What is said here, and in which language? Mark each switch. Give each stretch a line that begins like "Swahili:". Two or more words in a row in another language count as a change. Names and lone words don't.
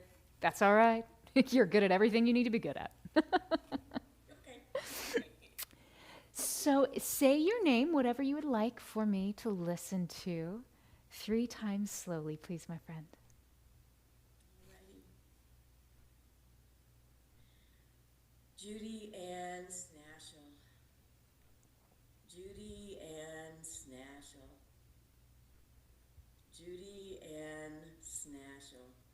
English: That's all right. You're good at everything you need to be good at. Okay. So say your name, whatever you would like for me to listen to, 3 times slowly, please, my friend. Alrighty. Judy Ann Snashel. Judy Ann Snashel. Judy Ann Snashel.